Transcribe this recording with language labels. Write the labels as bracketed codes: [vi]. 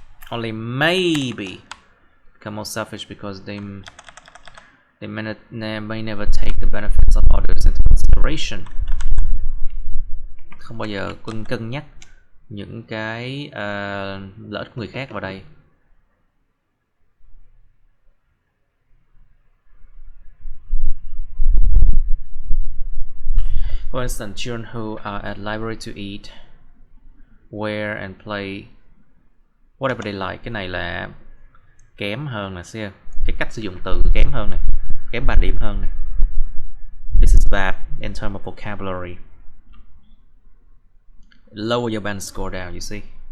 [en] Only maybe become more selfish because they may never take the benefits of others into consideration. [vi] Không bao giờ cân nhắc những cái lợi ích của người khác vào đây. [en] For instance, children who are at library to eat, wear and play whatever they like. [vi] Cái này là kém hơn nè, xem cái cách sử dụng từ kém hơn nè, kém 3 điểm hơn nè. [en] This is bad in terms of vocabulary. Lower your band score down, you see.